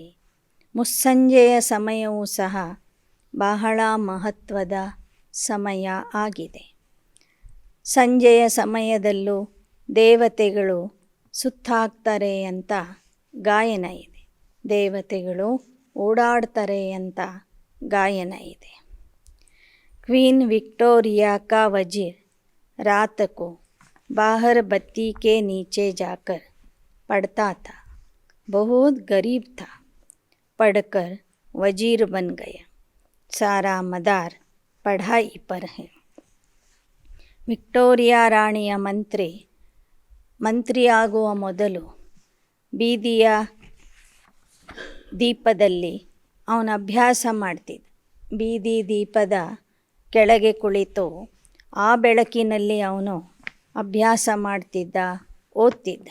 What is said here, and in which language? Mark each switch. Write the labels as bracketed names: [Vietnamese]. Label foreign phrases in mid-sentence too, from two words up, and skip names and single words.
[Kannada] ಮುಸ್ಸಂಜೆಯ ಸಮಯವೂ ಸಹ ಬಹಳ ಮಹತ್ವದ ಸಮಯ ಆಗಿದೆ. ಸಂಜೆಯ ಸಮಯದಲ್ಲೂ ದೇವತೆಗಳು ಸುತ್ತಾಕ್ತಾರೆ ಅಂತ ಗಾಯನ ಇದೆ. ದೇವತೆಗಳು ಓಡಾಡ್ತಾರೆ ಅಂತ ಗಾಯನ ಇದೆ. [Hindi] क्वीन विक्टोरिया का वजीर रात को बाहर बत्ती के नीचे जाकर पढ़ता था। बहुत गरीब था, पढ़कर वजीर बन गया। सारा मदार पढ़ाई पर है। [Kannada] ವಿಕ್ಟೋರಿಯಾ ರಾಣಿಯ ಮಂತ್ರಿಯಾಗುವ ಮೊದಲು ಬೀದಿಯ ದೀಪದಲ್ಲಿ ಅವನ ಅಭ್ಯಾಸ ಮಾಡ್ತಿದ್ದ. ಬೀದಿ ದೀಪದ ಕೆಳಗೆ ಕುಳಿತು ಆ ಬೆಳಕಿನಲ್ಲಿ ಅವನು ಅಭ್ಯಾಸ ಮಾಡ್ತಿದ್ದ, ಓದ್ತಿದ್ದ.